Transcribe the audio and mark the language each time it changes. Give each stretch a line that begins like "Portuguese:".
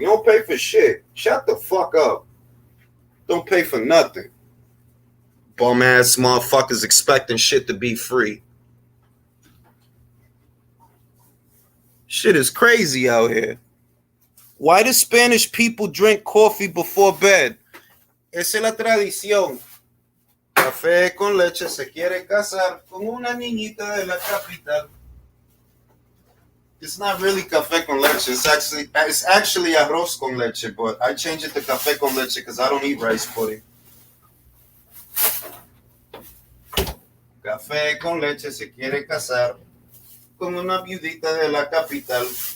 English: You don't pay for shit. Shut the fuck up. Don't pay for nothing. Bum ass motherfuckers expecting shit to be free. Shit is crazy out here. Why do Spanish people drink coffee before bed?
Spanish: Esa es la tradición. Café con leche se quiere casar con una niñita de la capital.
English: It's not really
Spanish: café con leche.
English: It's actually
Spanish: arroz con leche,
English: but I changed it to
Spanish: café con leche
English: because I don't eat rice pudding.
Spanish: Café con leche se quiere casar con una viudita de la capital.